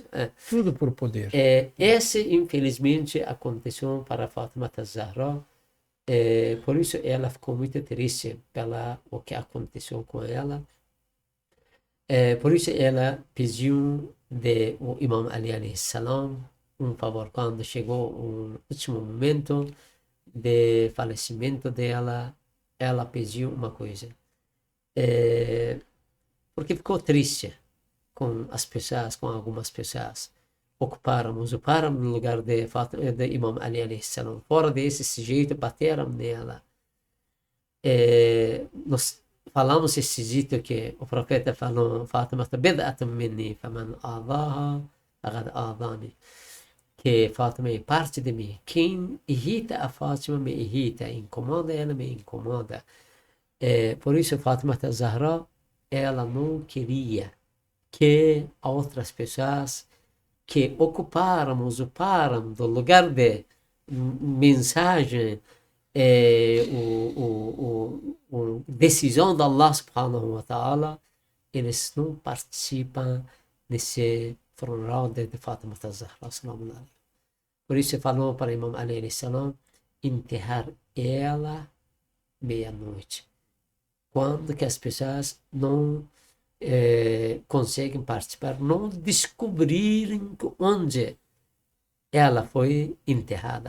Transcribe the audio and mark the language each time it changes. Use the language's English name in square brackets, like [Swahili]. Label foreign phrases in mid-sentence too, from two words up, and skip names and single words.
[Portuguese] Tudo por poder. Esse, infelizmente, aconteceu para Fátima Zahra. Por isso ela ficou muito triste pelo que aconteceu com ela. Por isso ela pediu o Imam Ali [Arabic] عليه السلام [Portuguese] um favor quando chegou o último momento de falecimento dela. Ela pediu uma coisa, porque ficou triste com as pessoas, com algumas pessoas ocuparam no lugar de Imam Ali [Arabic] عليه السلام. [Portuguese] Fora desse sujeito, bateram nela. Nós falamos esse dito que o profeta falou, Fátima [Arabic] بضعة مني فمن آذاها فقد آذاني, [Portuguese] que Fátima é parte de mim, quem irrita a Fátima me irrita, incomoda ela me incomoda. Por isso Fátima Zahra, ela não queria que outras pessoas que usaram do lugar de mensagem, decisão de [Arabic] الله سبحانه وتعالى, [Portuguese] eles não participam nesse funeral de Fátima Zahra. Por isso falou para Imam Ali salam enterrar ela meia-noite, quando que as pessoas não conseguem participar, não descobrirem onde ela foi enterrada.